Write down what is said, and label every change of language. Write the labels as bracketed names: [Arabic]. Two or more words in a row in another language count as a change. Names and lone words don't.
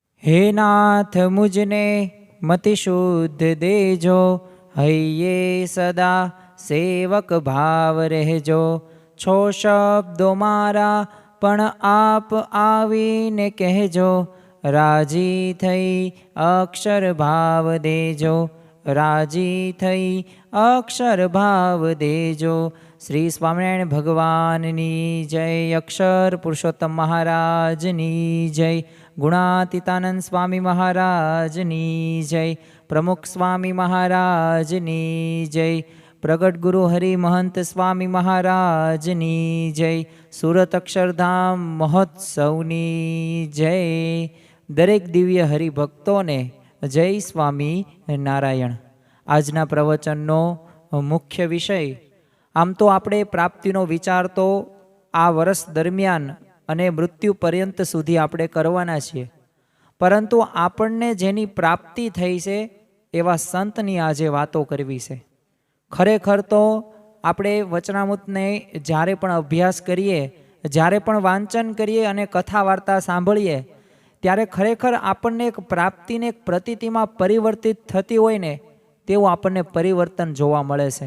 [Gujarati] હે નાથ મુજને મતિ શુદ્ધ દેજો, હઇયે સદા સેવક ભાવ રહજો। છો શબ્દો મારા પણ આપ આવીને કહજો, રાજી થઈ અક્ષર ભાવ દેજો, રાજી થઈ અક્ષર ભાવ દેજો। શ્રી સ્વામિનારાયણ ભગવાનની જય। અક્ષર પુરુષોત્તમ મહારાજની જય। ગુણાતીતાનંદ સ્વામી મહારાજની જય। પ્રમુખ સ્વામી મહારાજની જય। પ્રગટ ગુરુ હરિ મહંત સ્વામી મહારાજની જય। સુરત અક્ષરધામ મહોત્સવની જય। દરેક દિવ્ય હરિભક્તો ને જય સ્વામી નારાયણ। આજના પ્રવચનનો મુખ્ય વિષય, આમ તો આપણે પ્રાપ્તિનો વિચાર તો આ વર્ષ દરમિયાન અને મૃત્યુ પર્યંત સુધી આપણે કરવાના છીએ, પરંતુ આપણને જેની પ્રાપ્તિ થઈ છે એવા સંતની આજે વાતો કરવી છે। ખરેખર તો આપણે વચનામૃતને જ્યારે પણ અભ્યાસ કરીએ, જ્યારે પણ વાંચન કરીએ અને કથા વાર્તા સાંભળીએ, ત્યારે ખરેખર આપણને એક પ્રાપ્તિને એક પ્રતીતિમાં પરિવર્તિત થતી હોય ને તેવું આપણને પરિવર્તન જોવા મળે છે।